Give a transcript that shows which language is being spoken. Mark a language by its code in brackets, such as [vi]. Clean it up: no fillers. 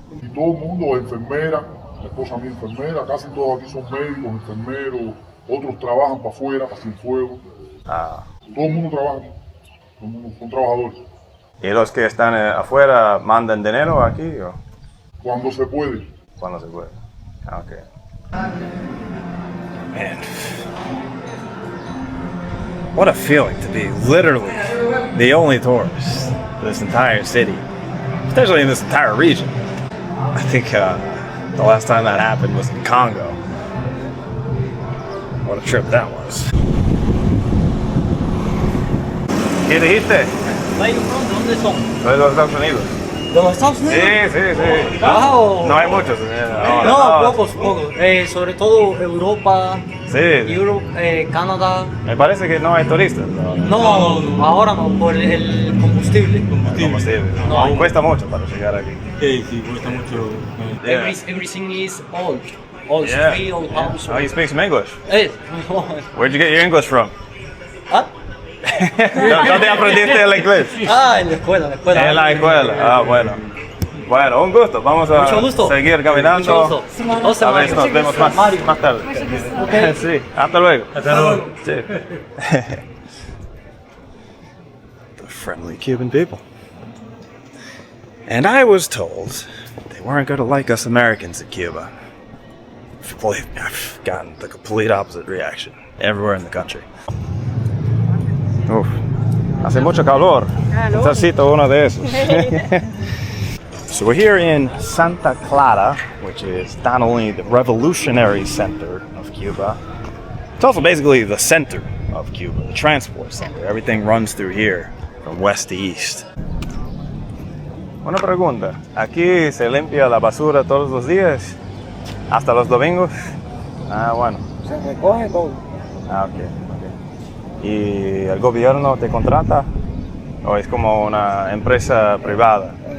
[es] Y todo el mundo, enfermera, la esposa mía enfermera, casi todos aquí son médicos, enfermeros, otros trabajan para afuera, para Cienfuegos. Ah. Todo el mundo trabaja, todo el mundo son trabajadores. ¿Y los que están afuera mandan dinero aquí o? Cuando se puede. Cuando se puede. Ah, ok. [en] Man, what a feeling to be literally the only tourist in this entire city, especially in this entire region. I think the last time that happened was in Congo. What a trip that was. [es] ¿Qué dijiste? ¿De dónde son? Soy de los Estados Unidos. ¿De los Estados Unidos? Sí. [en] Wow. [es] No hay muchos. No, pocos. Sobre todo Europa, Sí. Canadá. Me parece que no hay turistas. No, ahora no, por el combustible. Combustible. No. Cuesta mucho para llegar aquí. Sí, cuesta mucho. [en] Yeah. Everything is old. Old Yeah. street, old house. Oh, you speak some English. No. Where'd you get your English from? ¿Ah? [es] ¿Dónde aprendiste el inglés? En la escuela. En la escuela. Ah, bueno. Bueno, un gusto. Vamos a Mucho gusto. seguir caminando. Mucho gusto. A ver si nos vemos más tarde. [en] Okay. [es] Sí, hasta luego. Hasta luego. Sí. [en] The friendly Cuban people. And I was told they weren't going to like us Americans in Cuba. Believe me, I've gotten the complete opposite reaction everywhere in the country. [es] Uf, hace mucho calor. Necesito uno de esos. [en] So we're here in Santa Clara, which is not only the revolutionary center of Cuba, it's also basically the center of Cuba, the transport center. Everything runs through here from west to east. [es] Una pregunta, ¿aquí se limpia la basura todos los días? ¿Hasta los domingos? Ah, bueno. Se recoge todo. Ah, ok. ¿Y el gobierno te contrata? ¿O es como una empresa privada?